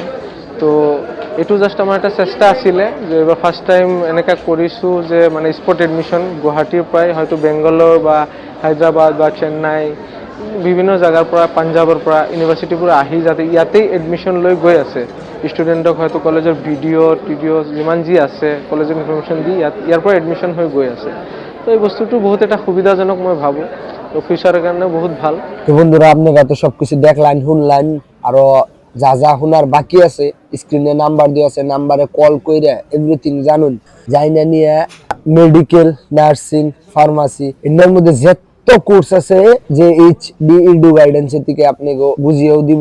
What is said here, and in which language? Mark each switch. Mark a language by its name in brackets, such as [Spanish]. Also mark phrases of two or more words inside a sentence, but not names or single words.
[Assamese] তো এইটো জাষ্ট আমাৰ এটা চেষ্টা আছিলে যে এইবাৰ [English] first time [Assamese] এনেকৈ কৰিছোঁ যে মানে [English] spot admission [Assamese] গুৱাহাটীৰ পৰাই হয়তো বেংগলোৰ বা হায়দৰাবাদ বা চেন্নাই, বিভিন্ন জেগাৰ পৰা, পাঞ্জাৱৰ পৰা ইউনিভাৰ্চিটিবোৰ আহি যাতে ইয়াতেই এডমিশ্যন লৈ গৈ আছে। ষ্টুডেণ্টক হয়তো কলেজৰ ভিডিঅ' যিমান যি আছে কলেজৰ ইনফৰমেশ্যন দি ইয়াৰ পৰা এডমিশ্যন হৈ গৈ আছে। তো এই বস্তুটো বহুত এটা সুবিধাজনক মই ভাবোঁ, তো ফিউচাৰৰ কাৰণে বহুত ভাল। [Bangla] তো বন্ধুরা, আপনারা তো সবকিছু দেখলেন, শুনলেন, আরো যা যা শোনার বাকি আছে স্ক্রিনে নাম্বার দেওয়া আছে, নাম্বারে কল করে এভরিথিং জানুন। যাই না নিয়ে মেডিকেল, নার্সিং, ফার্মাসি এর মধ্যে যত কোর্স আছে যে এইচডি ইডু গাইডেন্সের থেকে আপনাকে বুঝিয়েও দিব।